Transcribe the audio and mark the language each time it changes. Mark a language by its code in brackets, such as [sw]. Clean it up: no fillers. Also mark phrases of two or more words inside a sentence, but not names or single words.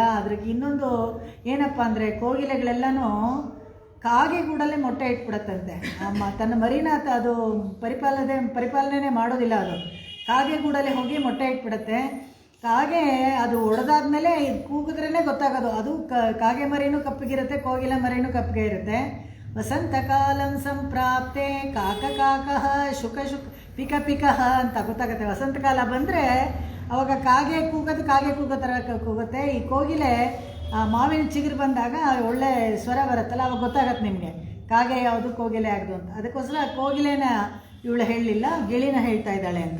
[kn] ಅದ್ರಿಗೆ ಇನ್ನೊಂದು ಏನಪ್ಪ ಅಂದರೆ, ಕೋಗಿಲೆಗಳೆಲ್ಲನೂ ಕಾಗೆಗೂಡಲ್ಲೇ ಮೊಟ್ಟೆ ಇಟ್ಬಿಡತ್ತಂತೆ. ತನ್ನ ಮರಿನ ಅದು ಪರಿಪಾಲನೆ ಮಾಡೋದಿಲ್ಲ. ಅದು ಕಾಗೆಗೂಡಲ್ಲೇ ಹೋಗಿ ಮೊಟ್ಟೆ ಇಟ್ಬಿಡತ್ತೆ. ಕಾಗೆ ಅದು ಒಡೆದಾದ್ಮೇಲೆ ಕೂಗಿದ್ರೇ ಗೊತ್ತಾಗೋದು. ಅದು ಕಾಗೆ ಮರಿನೂ ಕಪ್ಪಗಿರುತ್ತೆ, ಕೋಗಿಲೆ ಮರಿನೂ ಕಪ್ಪಗೆ ಇರುತ್ತೆ. [sa] ವಸಂತ ಕಾಲಂ ಸಂಪ್ರಾಪ್ತೆ ಕಾಕ ಕಾಕಃ ಶುಕ ಪಿಕ ಪಿಕಃ [kn] ಅಂತ ಗೊತ್ತಾಗುತ್ತೆ. ವಸಂತ ಕಾಲ ಬಂದರೆ ಅವಾಗ ಕಾಗೆ ಕೂಗೋ ಥರ ಕೂಗುತ್ತೆ. ಈ ಕೋಗಿಲೆ ಮಾವಿನ ಚಿಗುರು ಬಂದಾಗ ಒಳ್ಳೆ ಸ್ವರ ಬರುತ್ತಲ್ಲ, ಅವಾಗ ಗೊತ್ತಾಗತ್ತೆ ನಿಮಗೆ ಕಾಗೆ ಯಾವುದು ಕೋಗಿಲೆ ಯಾವುದು ಅಂತ. ಅದಕ್ಕೋಸ್ಕರ ಕೋಗಿಲೆನ ಇವಳು ಹೇಳಲಿಲ್ಲ, ಗಿಳಿನ ಹೇಳ್ತಾ ಇದ್ದಾಳೆ ಅಂತ.